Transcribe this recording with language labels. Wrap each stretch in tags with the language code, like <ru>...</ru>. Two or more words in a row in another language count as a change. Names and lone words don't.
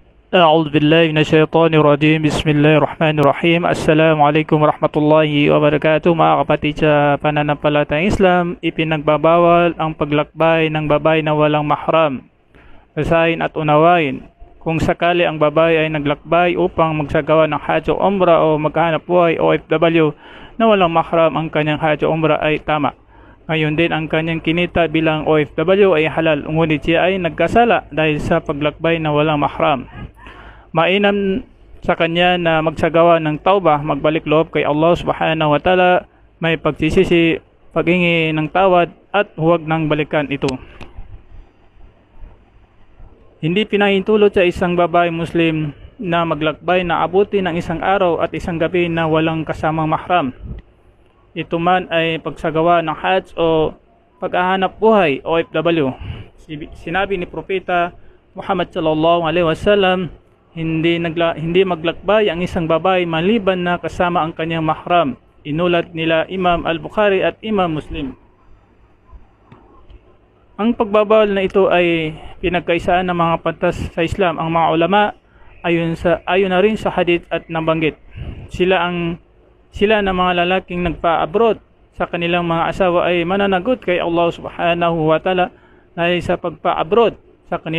<ar>أعوذ بالله من الشيطان الرجيم. بسم الله الرحمن الرحيم. السلام عليكم ورحمة الله وبركاته.</ar> <tl>Mga kapatid sa pananampalatayang Islam, ipinagbabawal ang paglakbay ng babae na walang mahram. Basahin at unawain. Kung sakali ang babae ay naglakbay upang magsagawa ng Hajj o Umrah o maghahanap buhay o OFW na walang mahram, ang kanyang Hajj o Umrah ay tama. Ngayon din ang kanyang kinita bilang OFW ay halal, ngunit siya ay nagkasala dahil sa paglakbay na walang mahram. Mainam sa kanya na magsagawa ng taubah, magbalik loob kay Allah</tl> <ar>سبحانه وتعالى,</ar> <tl>may pagsisisi, paghingi ng tawad at huwag nang balikan ito. Hindi pinahintulot sa isang babae Muslim na maglakbay na abuti ng isang araw at isang gabi na walang kasamang mahram. Ito man ay pagsagawa ng Hajj o paghahanap buhay o OFW. Sinabi ni Propeta Muhammad</tl> <ar>صلى الله عليه وسلم,</ar> <tl>hindi maglakbay ang isang babae maliban na kasama ang kanyang mahram. Inulat nila Imam Al-Bukhari at Imam Muslim. Ang pagbabawal na ito ay pinagkaisaan ng mga pantas sa Islam. Ang mga ulama ayon na rin sa hadith at nabanggit. Sila na mga lalaking nagpa-abroad sa kanilang mga asawa ay mananagot kay Allah</tl> <ar>سبحانه وتعالى</ar> <tl>dahil sa pagpa-abroad sa kanilang</tl>